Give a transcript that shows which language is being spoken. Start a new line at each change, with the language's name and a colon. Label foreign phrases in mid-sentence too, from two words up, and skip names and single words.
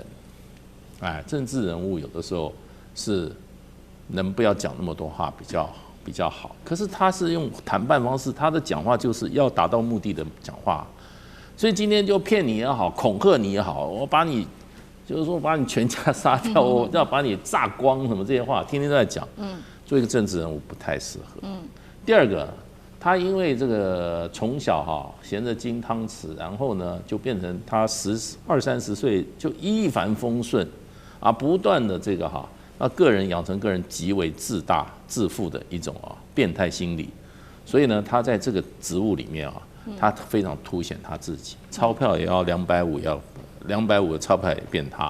Chinese: 哎，政治人物有的時候是能不要講那麼多話比較好。可是他是用談判方式，他的講話就是要達到目的的講話。所以今天就騙你也好，恐嚇你也好，我把你，就是說把你全家殺掉，我要把你榨光什麼這些話，天天都在講。做一個政治人物不太適合。第二個，他因為這個從小哈銜着金湯匙，然後呢就變成他20、30歲就一帆風順，啊，不斷的這個哈，那個人養成個人極為自大自負的一種變態心理，所以呢，他在這個職務裡面他非常凸顯他自己，鈔票也要250，要250的鈔票也變他。